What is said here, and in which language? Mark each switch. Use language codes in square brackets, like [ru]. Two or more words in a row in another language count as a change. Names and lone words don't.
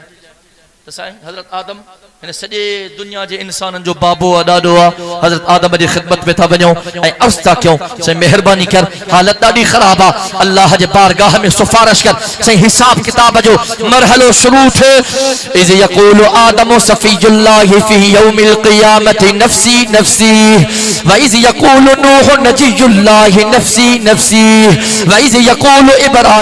[sd] त साईं हजरत आदम हिन सॼे दुनिया जे इंसाननि जो बाबो आहे ॾाढो आहे हजरत आदम जी खिदमत में था वञूं ऐं अर्ज़ था कयूं साईं मेहरबानी कर हालत ॾाढी ख़राब आहे अल्लाह जे बारगाह में सिफारिश कर साईं हिसाब किताब जो मरहलो शुरू थिए [ar] إذ يقول آدم صفي الله في يوم القيامة نفسي نفسي وإذ يقول نوح نجي الله نفسي نفسي وإذ يقول إبراهيم